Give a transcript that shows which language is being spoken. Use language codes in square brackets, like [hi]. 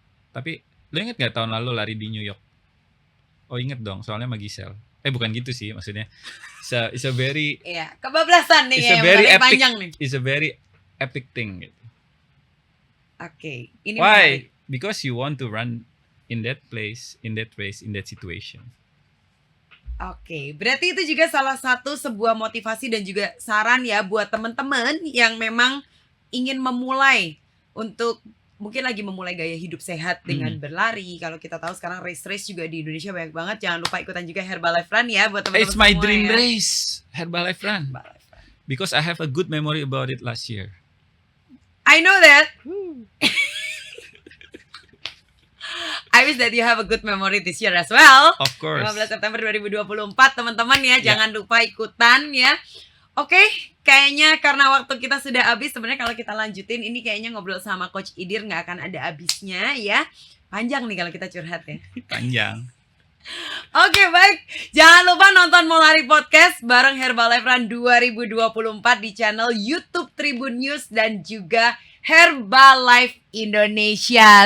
[id] Tapi lu inget gak tahun lalu lari di New York? Oh inget dong, soalnya sama Giselle. Bukan gitu sih maksudnya. [en] It's a very... [id] Iya, kebablasan nih ya, yang panjang nih. [en] It's a very epic thing gitu. [id] Oke, ini [en] why? Because you want to run in that place, in that race, in that situation. [id] Oke, berarti itu juga salah satu sebuah motivasi dan juga saran ya buat teman-teman yang memang ingin memulai untuk mungkin lagi memulai gaya hidup sehat dengan berlari. Kalau kita tahu sekarang race juga di Indonesia banyak banget. Jangan lupa ikutan juga Herbalife Run ya buat teman-teman. [en] It's my dream race, Herbalife Run. Because I have a good memory about it last year. I know that. I wish that you have a good memory this year as well. Of course. [id] 15 September 2024 teman-teman ya, jangan lupa ikutan ya. Oke, kayaknya karena waktu kita sudah habis. Sebenarnya kalau kita lanjutin ini kayaknya ngobrol sama Coach Idir nggak akan ada habisnya ya. Panjang nih kalau kita curhat ya. Panjang. Oke, baik. Jangan lupa nonton Molari Podcast bareng Herbalife Run 2024 di channel YouTube Tribun News dan juga Herbalife Indonesia.